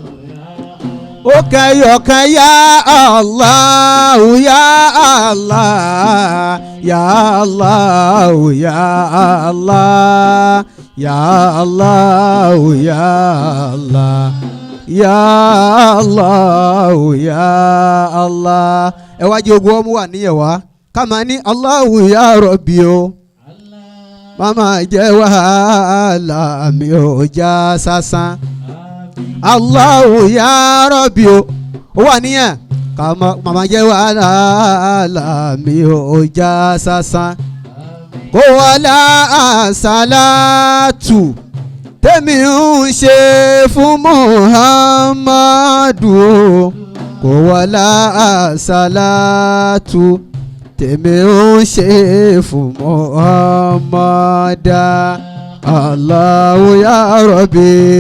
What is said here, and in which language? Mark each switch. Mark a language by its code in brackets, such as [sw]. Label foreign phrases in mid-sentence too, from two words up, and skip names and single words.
[ar] ọ̀kan يا الله يا الله يا الله يا الله يا الله يا الله يا الله يا الله ẹ [yo] wá jẹ́ ogun ọmọ wa níyẹn wá ká máa ní [ar] الله يا رب [yo] o mama jẹ́ wàhálà mi ò já sásán [ar] الله يا [yo] Rabbi o wà níyẹn ká mama jẹ́ wàhálà mi ò já sásán kó wọlá àsálàtù tèmi ń ṣe fún Muhammadu kò wọlá àsálàtù tèmi ń ṣe fún Muhammadu [ar] الله يا رب.